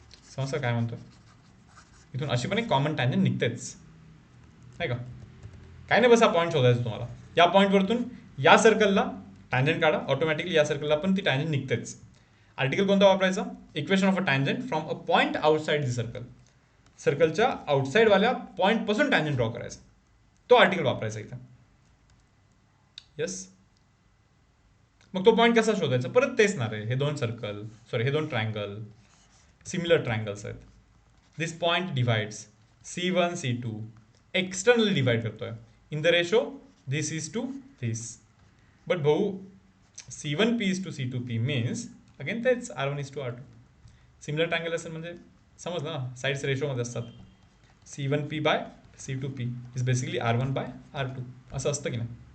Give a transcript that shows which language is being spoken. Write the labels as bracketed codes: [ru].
[mr] समजतं काय म्हणतो? इथून अशी पण एक कॉमन टँजंट निघतेच, नाही का. काय नाही, बस हा पॉईंट शोधायचा तुम्हाला. या पॉईंटवरतून या सर्कलला टँजंट काढा, ऑटोमॅटिकली या सर्कलला पण ती टँजंट निघतेच. आर्टिकल कोणता वापरायचा? [en] Equation of a tangent from a point outside the circle. [mr] सर्कलच्या आउटसाइडवाल्या पॉईंटपासून टँजंट ड्रॉ करायचा, तो आर्टिकल वापरायचा इथं. येस. मग तो पॉईंट कसा शोधायचा? परत तेच ना रे, हे 2 सर्कल, सॉरी हे 2 ट्रायंगल सिमिलर ट्रायंगल्स आहेत. [en] this point divides C1 C2, externally divide [mr] करतोय [en] In the ratio this is to this. But [mr] भाऊ [en] C1P is to C2P means again [mr] तेच [en] R1 is to R2. [mr] Similar triangle असेल म्हणजे समजलं ना, sides रेशोमध्ये असतात. C1P bye C2P is basically R1 bye R2 असं असतं की नाही.